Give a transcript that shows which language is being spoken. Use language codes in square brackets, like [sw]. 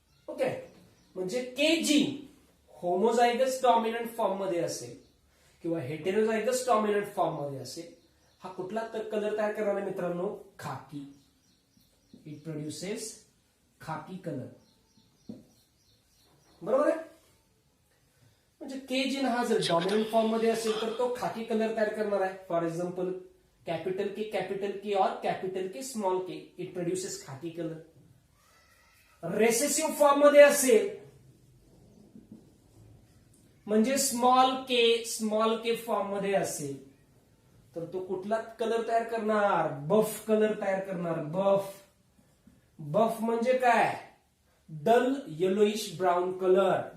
[mr] Okay, म्हणजे के gene homozygous dominant form मध्ये असेल किंवा हेटेरोझायगस डॉमिनंट फॉर्म मध्ये असेल, हा कुठला कलर तयार करणार आहे मित्रांनो, खाकी. [en] It produces khaki colour. [mr] बरोबर आहे. म्हणजे के जीन हा जर डॉमिनंट फॉर्म मध्ये असेल तर तो खाकी कलर तयार करणार आहे. [en] For example capital K और capital K small K, it produces khaki colour. [mr] रेसेसिव्ह फॉर्म मध्ये असेल म्हणजे स्मॉल के फॉर्म मध्ये असेल तर तो कुठला कलर तयार करणार, बफ कलर तयार करणार. बफ म्हणजे काय, [en] Dull yellowish brown colour.